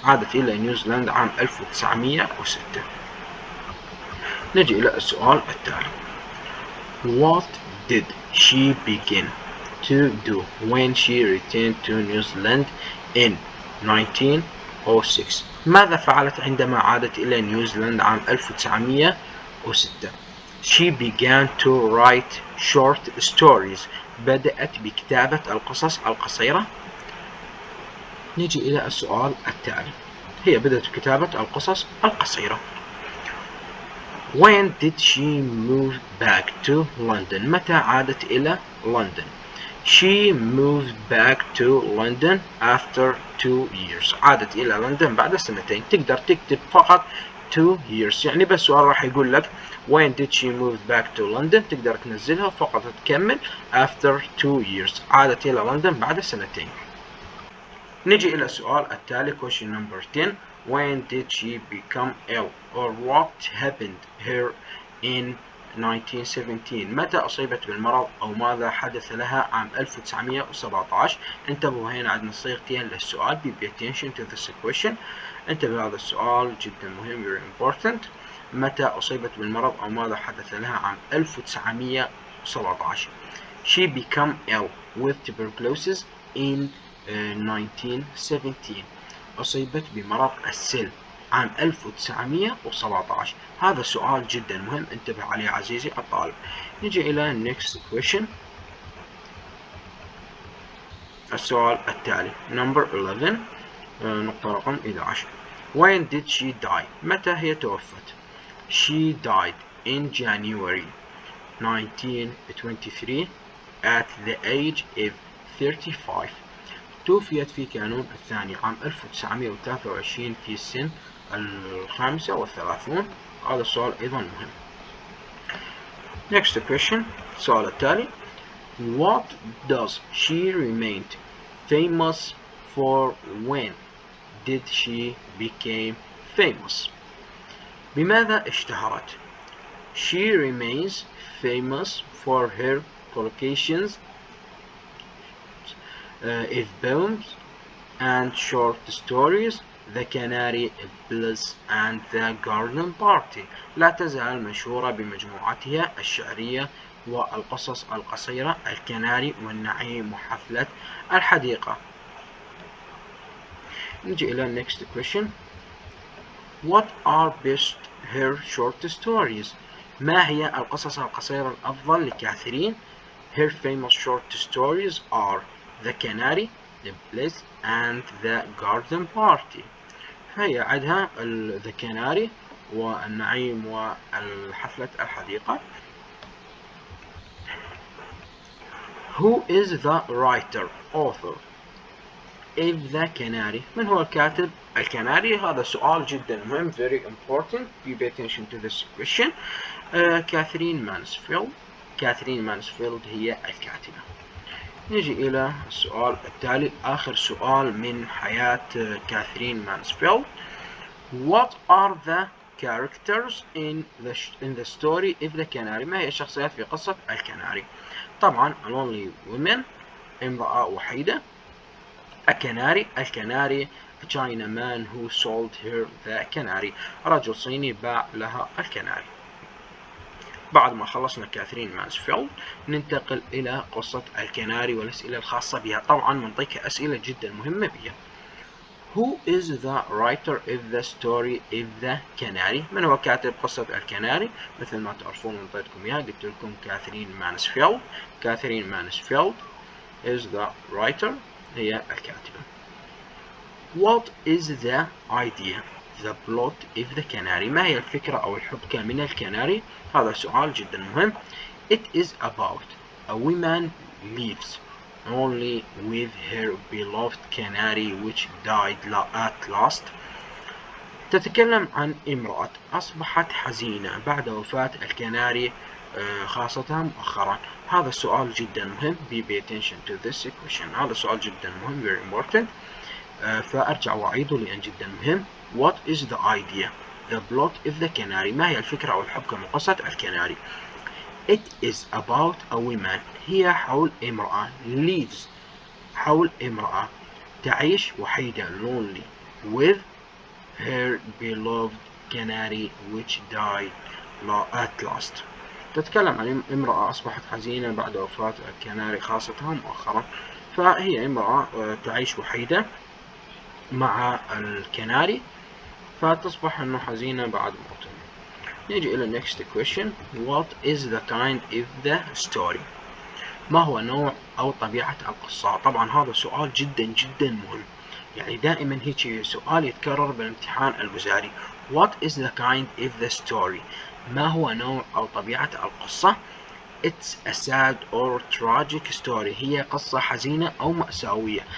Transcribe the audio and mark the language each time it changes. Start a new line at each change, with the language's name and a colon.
Arabic: عادت إلى نيوزيلند عام 1906. نجي إلى السؤال التالي.
English: What did she begin to do when she returned to New Zealand in 1906?
Arabic: ماذا فعلت عندما عادت إلى نيوزيلند عام 1906؟
English: She began to write short stories.
Arabic: بدأت بكتابة القصص القصيرة. نجي إلى السؤال التالي. هي بدأت بكتابة القصص القصيرة.
English: When did she move back to London?
Arabic: متى عادت إلى لندن؟
English: She moved back to London after 2 years.
Arabic: عادت إلى لندن بعد سنتين. تقدر تكتب فقط
English: 2 years،
Arabic: يعني بس السؤال راح يقول لك
English: when did she move back to London،
Arabic: تقدر تنزلها فقط تكمل
English: after 2 years.
Arabic: عادت إلى لندن بعد سنتين. نجي إلى السؤال التالي
English: question number 10. When did she become ill or what happened her in 1917.
Arabic: متى أصيبت بالمرض أو ماذا حدث لها عام 1917؟ انتبهوا هنا عندنا صيغتين للسؤال.
English: Be attention to this question.
Arabic: انتبه هذا السؤال جدا مهم
English: very important.
Arabic: متى أصيبت بالمرض أو ماذا حدث لها عام 1917؟
English: She became ill with tuberculosis in 1917.
Arabic: أصيبت بمرض السل عام 1917. هذا سؤال جدا مهم، انتبه عليه عزيزي الطالب. نجي إلى
English: next question.
Arabic: السؤال التالي
English: number 11
Arabic: نقطة رقم 11.
English: When did she die؟
Arabic: متى هي توفت؟
English: She died in January 1923 at the age of 35.
Arabic: توفيت في كانون الثاني عام 1923 في سن 35. هذا السؤال أيضا مهم.
English: Next question.
Arabic: السؤال التالي.
English: What does she remained famous for? When did she became famous؟
Arabic: بماذا اشتهرت؟
English: She remains famous for her collections of poems and short stories, The Canary, Bliss and the Garden Party.
Arabic: لا تزال مشهورة بمجموعتها الشعرية والقصص القصيرة الكناري والنعيم وحفلة الحديقة. نجي إلى
English: next question. What are best her short stories؟
Arabic: ما هي القصص القصيرة الأفضل لكاثرين؟
English: Her famous short stories are The Canary, The Bliss and the Garden Party.
Arabic: هي عندها The Canary والنعيم والحفلة الحديقة.
English: Who is the writer author of The Canary؟
Arabic: من هو الكاتب الكناري؟ هذا سؤال جدا مهم
English: very important. Pay attention to this question.
Arabic: كاثرين مانسفيلد. كاثرين مانسفيلد هي الكاتبة. نجي إلى السؤال التالي، آخر سؤال من حياة كاثرين مانسفيلد.
English: What are the characters in the story of The Canary؟
Arabic: ما هي الشخصيات في قصة الكناري؟ طبعا
English: lonely woman،
Arabic: امرأة وحيدة.
English: الكناري a Chinaman who sold her the canary،
Arabic: رجل صيني باع لها الكناري. بعد ما خلصنا كاثرين مانسفيلد ننتقل إلى قصة الكناري والأسئلة الخاصة بها. طبعا منطيك أسئلة جدا مهمة بها.
English: Who is the writer of the story of the canary؟
Arabic: من هو كاتب قصة الكناري؟ مثل ما تعرفون منطيتكم إياها، قلت لكم كاثرين مانسفيلد. كاثرين مانسفيلد
English: is the writer،
Arabic: هي الكاتبة.
English: What is the idea the plot of the canary؟
Arabic: ما هي الفكرة أو الحبكة من الكناري؟ هذا سؤال جدا مهم.
English: It is about a woman lives only with her beloved canary which died at last.
Arabic: تتكلم عن امرأة أصبحت حزينة بعد وفاة الكناري خاصة مؤخرا. هذا السؤال جدا مهم.
English: Pay attention to this question.
Arabic: هذا سؤال جدا مهم
English: very important.
Arabic: فأرجع وأعيده لأن جدا مهم.
English: What is the idea the plot of the canary؟
Arabic: ما هي الفكرة أو الحبكة من قصة الكناري؟
English: It is about a woman،
Arabic: هي حول امرأة.
English: lives،
Arabic: حول امرأة تعيش وحيدة
English: lonely with her beloved canary which died at last.
Arabic: تتكلم عن امرأة أصبحت حزينة بعد وفاة الكناري خاصة مؤخرا. فهي امرأة تعيش وحيدة مع الكناري فتصبح أنه حزينة بعد موته. نيجي إلى
English: next question. What is the kind of the story؟
Arabic: ما هو نوع أو طبيعة القصة؟ طبعا هذا سؤال جدا جدا مهم، يعني دائما هيك سؤال يتكرر بالامتحان الوزاري.
English: What is the kind of the story؟
Arabic: ما هو نوع أو طبيعة القصة؟
English: It's a sad or tragic story،
Arabic: هي قصة حزينة أو مأساوية.